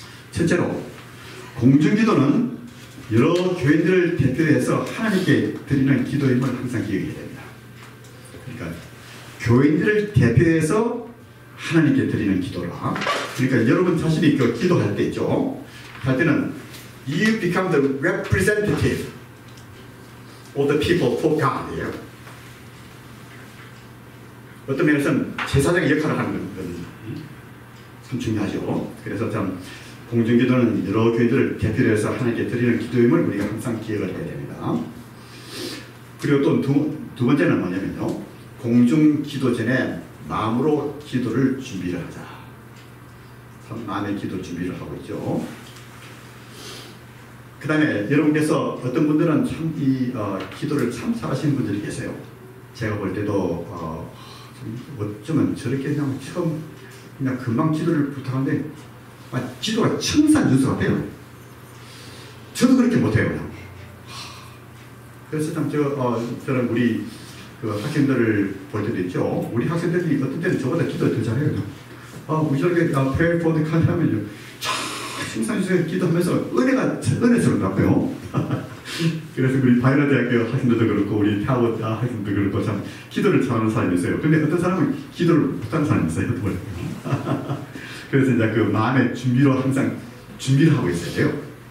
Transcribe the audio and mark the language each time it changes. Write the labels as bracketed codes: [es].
[ko] 첫째로 공중 기도는 여러 교인들을 대표해서 하나님께 드리는 기도임을 항상 기억해야 됩니다. 그러니까 교인들을 대표해서 하나님께 드리는 기도라. 그러니까 여러분 자신이 그 기도할 때 있죠. 할 때는 [en] you become the representative of the people for God이에요. [ko] 어떤 면에서는 제사장의 역할을 하는 건 참 중요하죠. 그래서 참 공중기도는 여러 교회들을 대표로 해서 하나님께 드리는 기도임을 우리가 항상 기억을 해야 됩니다. 그리고 또 두 번째는 뭐냐면요. 공중기도 전에 마음으로 기도를 준비를 하자. 참 마음의 기도 준비를 하고 있죠. 그 다음에 여러분께서 어떤 분들은 참 이 기도를 참 잘하시는 분들이 계세요. 제가 볼 때도 어쩌면 저렇게 그냥 처음 그냥 금방 기도를 부탁하는데 기도가 청산유수 같아요. 저도 그렇게 못해요. 그냥. 그래서 참 저는 우리 그 학생들을 볼 때도 있죠. 우리 학생들이 어떤 때는 저보다 기도를 더 잘해요. 우리 저렇게 [en] pray for the country [ko] 하면요. 청산유수에 기도하면서 은혜스럽다고요. 그래서 우리 바이러 대학교 학생들도 그렇고 우리 타워 학생들도 그렇고 참 기도를 잘하는 사람이 있어요. 근데 어떤 사람은 기도를 못하는 사람이 있어요. 그래서 이제 그 마음의 준비로 항상 준비를 하고 있어야 돼요.